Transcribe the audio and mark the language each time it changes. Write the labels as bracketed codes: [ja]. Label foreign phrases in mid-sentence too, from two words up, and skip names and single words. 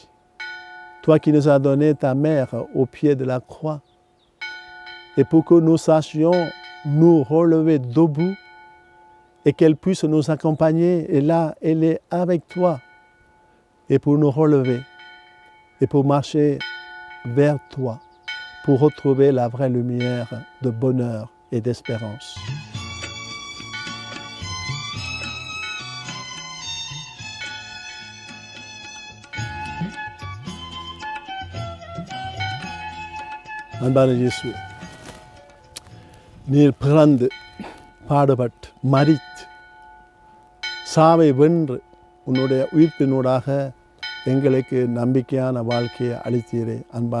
[fr] Toi qui nous as donné ta mère au pied de la croix, et pour que nous sachions nous relever debout et qu'elle puisse nous accompagner. Et là, elle est avec toi. Et pour nous relever et pour marcher vers toi, pour retrouver la vraie lumière de bonheur et d'espérance. [ta] அன்பான இயேசுவே, நீர் பிறந்து பாடுபட்டு மரித்து சாவை வென்று உன்னுடைய உயிர்ப்பினூடாக எங்களுக்கு நம்பிக்கையான வாழ்க்கையை அளித்தீரே.